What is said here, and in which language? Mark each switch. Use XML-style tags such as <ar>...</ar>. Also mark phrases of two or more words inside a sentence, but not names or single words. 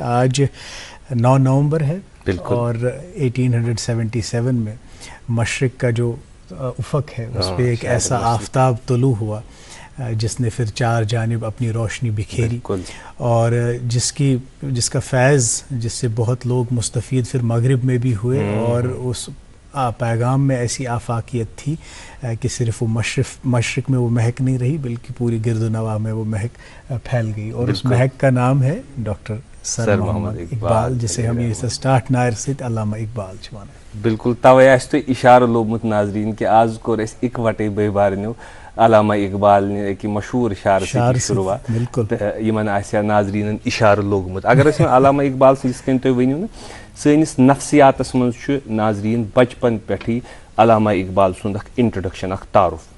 <ur>آج 9 نومبر ہے اور 1877 میں مشرق کا جو افق ہے اس پہ ایک ایسا آفتاب طلوع ہوا جس نے پھر چار جانب اپنی روشنی بکھیری, اور جس کا فیض جس سے بہت لوگ مستفید پھر مغرب میں بھی ہوئے. اور اس پیغام میں ایسی آفاقیت تھی کہ صرف وہ مشرق میں وہ مہک نہیں رہی بلکہ پوری گرد و نواح میں وہ مہک پھیل گئی. اور اس مہک کا نام ہے ڈاکٹر سر محمد اقبال, جسے ہم یہ سٹارٹ نائر</ur> <ks>سۭتۍ علامہ اقبال چھِ وَنان. بالکل توے آسہِ تۄہہِ اِشارٕ لوگمُت ناظریٖن کہِ آز کوٚر اَسہِ اِکوَٹَے بٲے بارنیو علامہ اقبال نہِ أکہِ مشہوٗر شعرٕ سۭتۍ شروعات تہٕ یِمن آسہِ ہا ناظریٖنن اِشارٕ لوگمُت. اگر أسۍ وۄنۍ علامہ اقبال سٕنٛز یِتھ کٔنۍ تُہۍ ؤنِو نہٕ سٲنِس نفسیاتس منٛز چھُ ناظریٖن بچپن پٮ۪ٹھٕے علامہ اقبال سُنٛد اکھ انٹروڈکشن اکھ تعارُف.</ks>